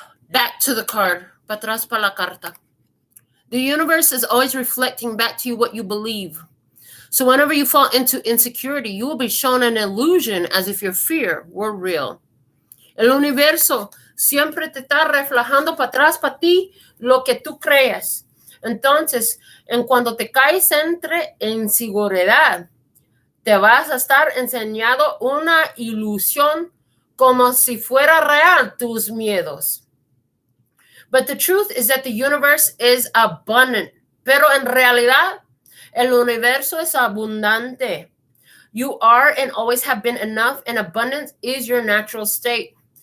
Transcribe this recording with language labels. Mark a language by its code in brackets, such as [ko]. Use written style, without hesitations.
[en] Back to the card. [es] Para atrás para la carta. [en] The universe is always reflecting back to you what you believe. So whenever you fall into insecurity, you will be shown an illusion as if your fear were real. [es] El universo siempre te está reflejando para atrás para ti lo que tú creas. Entonces, cuando te caes entre inseguridad, te vas a estar enseñando una ilusión como si fuera real tus miedos. [en] But the truth is that the universe is abundant. [es] Pero en realidad, el universo es abundante. [en] You are and always have been enough, and abundance is your natural state.